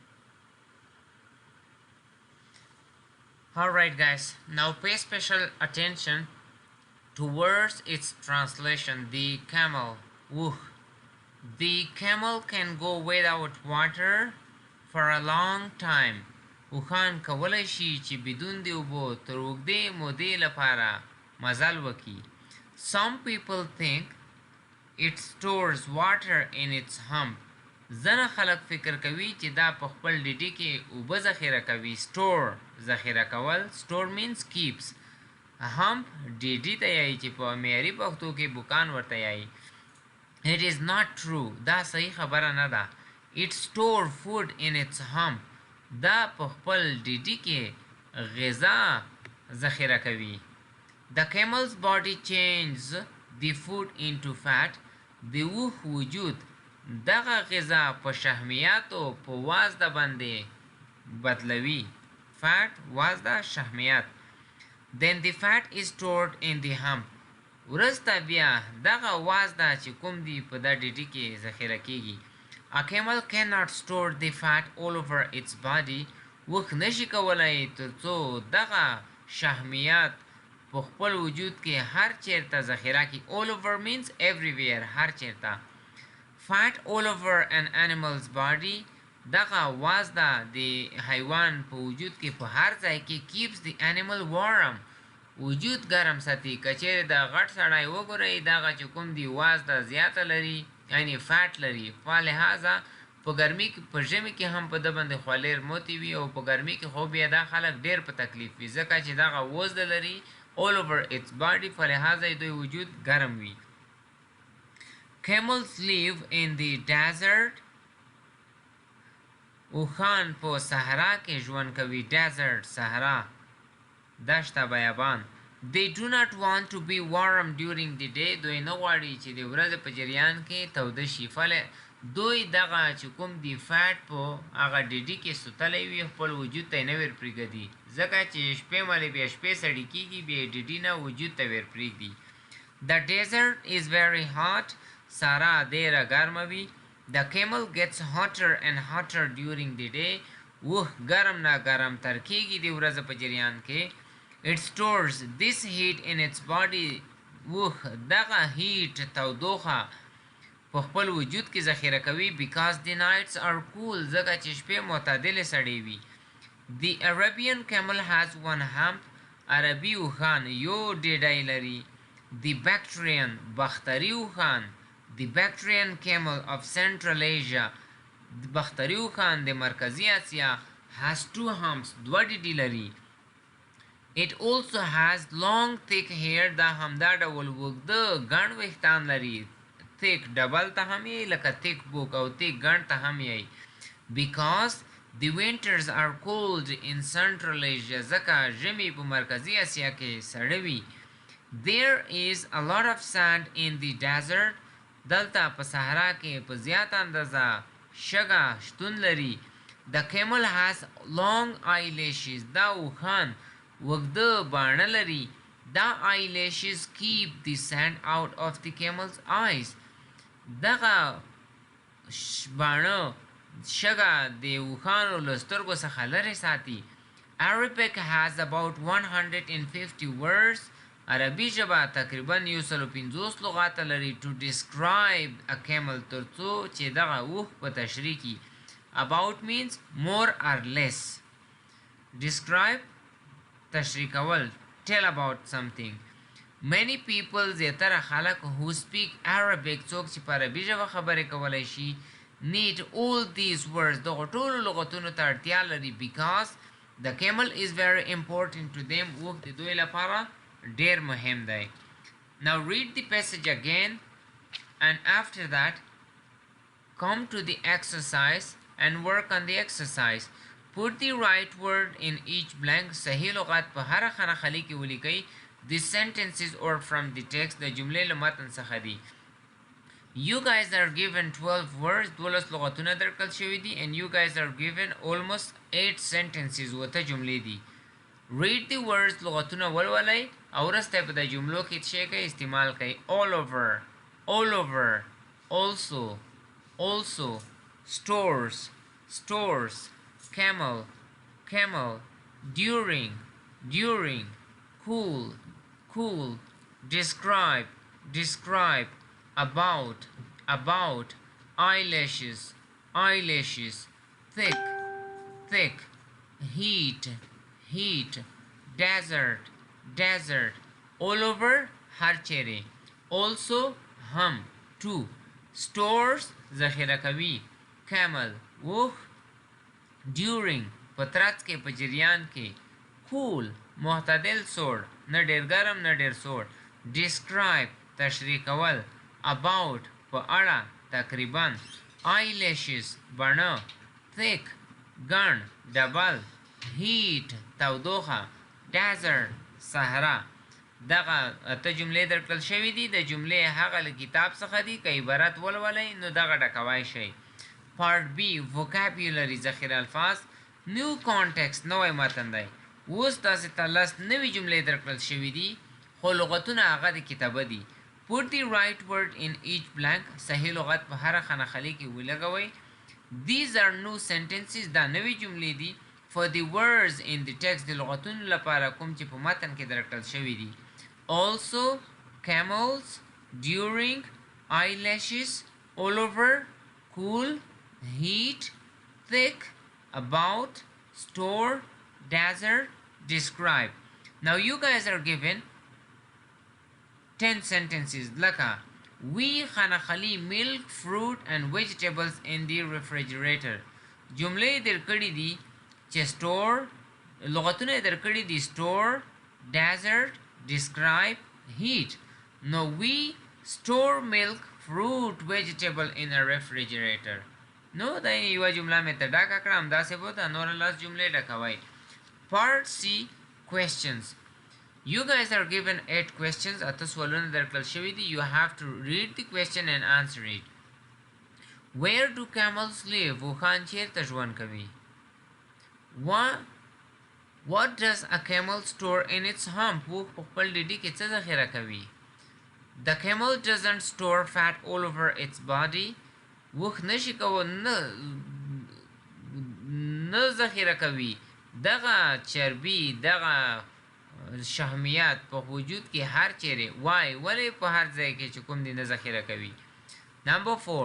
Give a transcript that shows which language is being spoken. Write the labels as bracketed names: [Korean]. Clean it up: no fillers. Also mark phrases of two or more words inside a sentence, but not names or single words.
[English] Alright guys, now pay special attention towards its translation. The camel. Wooh. The camel can go without water for a long time. [Pashto] وخان کولای شي چې بدون د اوبو تر اوږدې مودې لپاره مزل وکړي. [English] Some people think it stores water in its hump. [Pashto] ځنه خلک فکر کوي چې دا په خپل ډیډي کې اوبه ذخیره کوي. Store ذخیره کول. [English] Store means keeps. [Pashto] hump ډیډي ته یایي چې په معیاري پښتو کې بوکان ورته یایي. [English] It is not true. [Pashto] دا صحیح خبره نه ده. [English] It store food in its hump. [Pashto] دا په خپل ډیډي کې غذا ذخیره کوي. [English] The camel's body changes the food into fat. [Pashto] د اوښ وجود دغه غذا په شحمیاتو په وازده باندې بدلوي. Fat وازده شحمیات. [English] Then the fat is stored in the hump. [Pashto] ورسته بیا دغه وازده چې کوم دی په دا ډیډي کې ذخیره کیږي. [English] A camel cannot store the fat all over its body. [Pashto] وخ نشي کولای ترڅو دغه شحمیات په خپل وجود کې هر چیرته ذخیره کی. [English] All over means everywhere. [Pashto] هر چیرته. [English] Fat all over an animal's body. [Pashto] دغه وازده د حیوان په وجود کې په هر ځای کې [English] keeps the animal warm. [Pashto] وجود ګرم ساتي. کچېرې د غټ سړی وګورئ دغه چې کوم دی وازده زیاته لري یعنی فیټ لري. فلهذا په ګرمي کې په ژمي کې هم په ده باندې خولیر موتی وي او په ګرمي کې خو بیا دا خلک ډېر په تکلیف وي ځکه چې دغه وزده لري [English] all over its body. [Pashto] فلهذا دوی وجود ګرم وي. [English] Camels live in the desert. [Pashto] اوښان په صحرا کې ژوند کوي. Desert صحرا دشته بیابان. [English] They do not want to be warm during the day. [Pashto] دوی نه غواړي چې د ورځې په جریان کې توده شي. دوی دغه چې کوم دی فیټ په هغه ډیډي کې سوتلی وي خپل وجود ته یې نه ور پرېږدي ځکه چې شپې ملې بیا شپې سړي کېږي بیا یې ډیډي نه وجود ته ور پرېږدي. [English] The desert is very hot. [Pashto] صحرا ډېره ګرمه وي. [English] The camel gets hotter and hotter during the day. [Pashto] اوښ ګرم نه ګرم تر کېږي د ورځې په جریان کې. [English] It stores this heat in its body. [Pashto] اوښ دغه هیټ تودوخه په خپل وجود کې ذخیره کوي. [English] Because the nights are cool. [Pashto] ځکه چې شپې معتدلې سړې وي. [English] The Arabian camel has one hump. [Pashto] عربي اوښان یو ډیډی لري. The Bactrian بختري اوښان. [English] The Bactrian camel of Central Asia. [Pashto] بختري اوښان د مرکزي اسیا [English] has two humps. [Pashto] دوه ډیډي لري. [English] It also has long thick hair. [Pashto] دا همدا ډول اوږده ګڼ ویښتان لري. thick ډبل ته هم یې لکه [English] thick book [Pashto] او thick ګڼ ته هم یې. [English] Because the winters are cold in Central Asia. [Pashto] ځکه ژمي په مرکزي اسیا کې سړه وي. [English] There is a lot of sand in the desert. [Pashto] دلته په صحرا کې په زیاته اندازه شګه شتون لري. [English] The camel has long eyelashes. [Pashto] دا اوښان اوږده باڼه لري. [English] دا eyelashes keep the sand out of the camel's eyes. [Pashto] دغه باڼه شګه د اوښانو له سترګو څخه لرې ساتي. [English] Arabic has about 150 words. [Pashto] عربي ژبه تقریبا 150 لغات لري [English] to describe a camel [Pashto] ترڅو چې دغه اوښ په تشریح کی. [English] About means more or less. [Pashto] Describe تشریح کول. [English] Tell about something. Many people [Pashto] زیاتره خلک [English] who speak Arabic [Pashto] څوک چې په عربي ژبه خبرې کولی شي [English] need all these words [Pashto] دغه ټولو لغتونو ته اړتیا لري [English] because the camel is very important to them. [Pashto] اوښ د دوی لپاره ډیر مهم دی. [English] Now read the passage again and after that come to the exercise and work on the exercise. Put the right word in each blank. [Pashto] صحیح لغات په هر خانه خالی کې ولیکئ. [English] The sentences or from the text [Pashto] د جملې له متن څخه دي. [English] You guys are given 12 words. 12 [Pashto] لغتونه درکړل شوي دي [English] and you guys are given almost 8 sentences. [Pashto] وته جملې دي. [English] Read the words [Pashto] لغتونه ولولئ او وروسته په د جملو کې څه کوي استعمال کوي. [English] All over, all over, also, also, stores, stores, camel, camel, during, during, cool, cool, describe, describe, about, about, eyelashes, eyelashes, thick, thick, heat, heat, desert, desert, all over [Pashto] هر چیرې. Also هم too. Stores ذخیره کوي. Camel اوښ. During په ترڅ کې په جریان کې. Cool معتدل سوړ نه ډیر ګرم نه ډیر سوړ. Describe تشریح کول. About په اړه تقریبا. Eyelashes بڼه. Thick ګڼ ډبل. Heat تودوخه. Desert صحرا. دغه اته جملې درکړل شوي دي. د جملې هغه له کتاب څخه دي. که عبارت ولولئ نو دغه ډکوای شئ. [English] Part B vocabulary [Pashto] ذخیره الفاظ. [English] New context [Pashto] نوی متن دی. اوس تاسې ته لس نوي جملې درکړل شوي دي خو لغتونه هغه د کتابه دي. [English] Put the right word in each blank. [Pashto] صحیح لغت په هره خانه خالي کې ولګوئ. [English] These are new sentences. [Pashto] دا نوي جملې دي. [English] For the words in the text [Pashto] د لغتونو لپاره کوم چې په متن کې درکړل شوي دي. [English] Also, camels, during, eyelashes, all over, cool, heat, thick, about, store, desert, describe. Now you guys are given 10 sentences. Laka, we خانخلی milk, fruit and vegetables in the refrigerator. [Pashto] جمله درکړي دي چې store لغتونه درکړي دي [English] store, desert, describe, heat. No, we store milk, fruit, vegetable in a refrigerator. No, [Pashto] دا یو جمله مې ته ډاکه کړه همداسې به دا نور لاس جملې ډکوئ. [English] Part C questions. You guys are given 8 questions. [Pashto] اته سوالونه درکړل شوي دي. [English] You have to read the question and answer it. Where do camels live? [Pashto] اوښان چیرته ژوند کوي؟ [English] What does a camel store in its hump? [Pashto] اوښ په خپل ډډي کې څه ذخیره کوي؟ [English] The camel doesn't store fat all over its body. [Pashto] اوښ نشي کولی نه ذخیره کوي دغه چربي دغه شحمیات په وجود کې هر چیرې. ولې په هر ځای کې چې کوم دی نه ذخیره کوي. [English] Number 4.